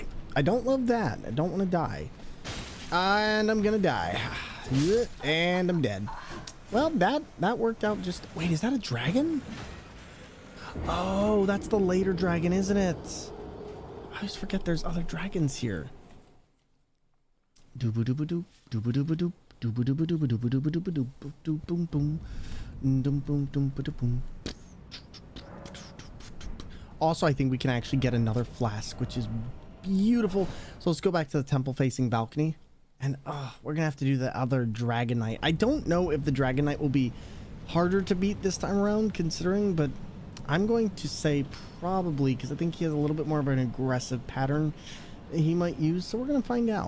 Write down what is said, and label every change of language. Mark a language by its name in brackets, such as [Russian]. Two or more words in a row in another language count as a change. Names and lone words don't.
[English] I don't love that. I don't want to die. And I'm gonna die. And I'm dead. Well, that worked out just... Wait, is that a dragon? Oh, that's the later dragon, isn't it? I always forget there's other dragons here. Dooba-dooba-doop, dooba-dooba-doop, dooba-dooba-dooba-dooba-dooba-dooba-doop, doop, boom, boom, doom, boom, doom, ba-da-boom. Also, I think we can actually get another flask, which is beautiful. So let's go back to the temple facing balcony, and we're gonna have to do the other Dragon Knight. I don't know if the Dragon Knight will be harder to beat this time around, considering, but I'm going to say probably, because I think he has a little bit more of an aggressive pattern that he might use, so we're gonna find out.